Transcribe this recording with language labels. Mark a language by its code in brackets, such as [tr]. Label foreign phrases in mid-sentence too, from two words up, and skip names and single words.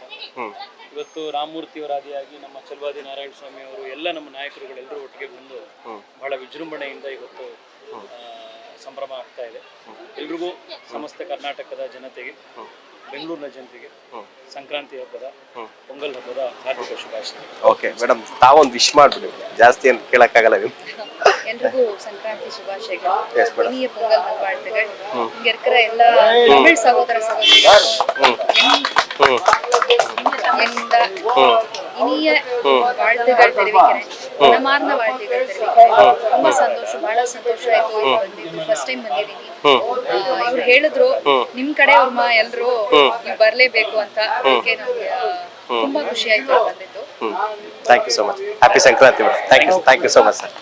[kn] ಇವತ್ತು ರಾಮಮೂರ್ತಿಯವರ ಆದಿಯಾಗಿ ನಮ್ಮ ಛಲವಾದಿ ನಾರಾಯಣ ಸ್ವಾಮಿ ಅವರು, ಎಲ್ಲ ನಮ್ಮ ನಾಯಕರುಗಳೆಲ್ಲರೂ ಒಟ್ಟಿಗೆ ಬಂದು ಬಹಳ ವಿಜೃಂಭಣೆಯಿಂದ ಇವತ್ತು ಸಂಭ್ರಮ ಆಗ್ತಾ ಇದೆ. ಎಲ್ರಿಗೂ ಸಮಸ್ತ ಕರ್ನಾಟಕದ ಜನತೆಗೆ, ಬೆಂಗಳೂರಿನ ಜನತೆಗೆ ಸಂಕ್ರಾಂತಿ ಹಬ್ಬದ, ಪೊಂಗಲ್ ಹಬ್ಬದ ಹಾರ್ದಿಕ ಶುಭಾಶಯಗಳು. [en] okay madam, [kn] ತಾವೊಂದು ವಿಶ್ ಮಾಡ್ಬಿಡಿ, ಜಾಸ್ತಿ ಏನು ಕೇಳಕ್ಕಾಗಲ್ಲ ನೀವು. ಎಲ್ರಿಗೂ ಸಂಕ್ರಾಂತಿ ಶುಭಾಶಯಗಳು, [ta] இனிய பொங்கல் நல்வாழ்த்துகள். இங்க இருக்கிற எல்லா தமிழ் சகோதர சகோதரிகளுக்கும் இனிய வாழ்த்துகள் தெரிவிக்கிறேன், மனமார்ந்த வாழ்த்துகள் தெரிவிக்கிறேன். [kn] ரொம்ப ಸಂತೋಷ, ಬಹಳ ಸಂತೋಷ ಆಯ್ತು ಬಂದಿದ್ದು. [en] first time [kn] ಬಂದಿದ್ದೀನಿ. ಇವ್ರು ಹೇಳಿದ್ರು ನಿಮ್ ಕಡೆ ಅವ್ರ ಎಲ್ರು ನೀವು ಬರ್ಲೇಬೇಕು ಅಂತ. ಅದಕ್ಕೆ ನಮ್ಗೆ ತುಂಬಾ ಖುಷಿ ಆಯ್ತು ಬಂದಿದ್ದು. [en] Thank you so much. Happy Sankranti madam. Thank you so much sir.